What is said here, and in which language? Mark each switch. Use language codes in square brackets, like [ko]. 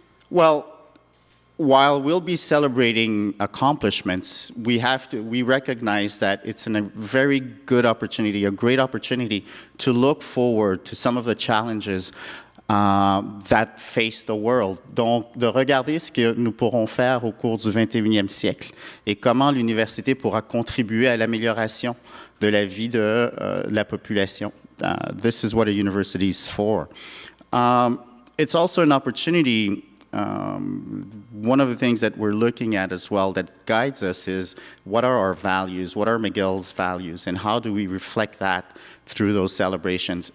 [en] Well, while we'll be celebrating accomplishments, we recognize that it's a very good opportunity, a great opportunity to look forward to some of the challenges that face the world. [fr] Donc, de regarder ce que nous pourrons faire au cours du 21e siècle et comment l'université pourra contribuer à l'amélioration de la vie de la population. [en] This is what a university is for. It's also an opportunity. One of the things that we're looking at as well that guides us is what are our values, what are McGill's values, and how do we reflect that through those celebrations.